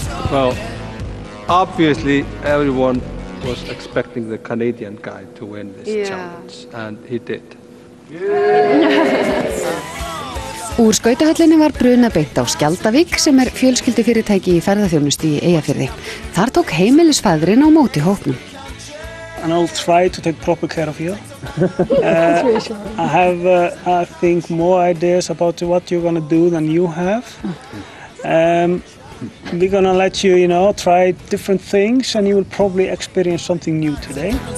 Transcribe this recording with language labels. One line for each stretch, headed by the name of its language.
English: Well, obviously everyone was expecting the Canadian guy to win this challenge, and he did.
Icelandic: Úr skautahöllinni var brunað beint á Skjaldavík sem fjölskyldufyrirtæki í ferðaþjónustu í Eyjafirði. Þar tók heimilisfæðrin á móti hópnum.
English: And I'll try to take proper care of you. I have, I think, more ideas about what you're going to do than you have. We're going to let you, try different things, and you will probably experience something new today.